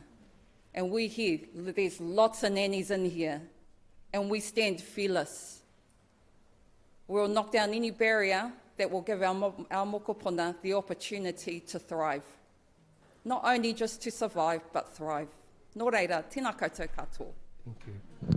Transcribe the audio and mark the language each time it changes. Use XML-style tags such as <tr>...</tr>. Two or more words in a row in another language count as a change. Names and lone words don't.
<en>And we here, there's lots of nannies in here, and we stand fearless. We'll knock down any barrier that will give our mokopuna the opportunity to thrive. Not only just to survive, but thrive.</en> <mi>Nō reira, tēnā koutou katoa.</mi> <en>Thank you.</en>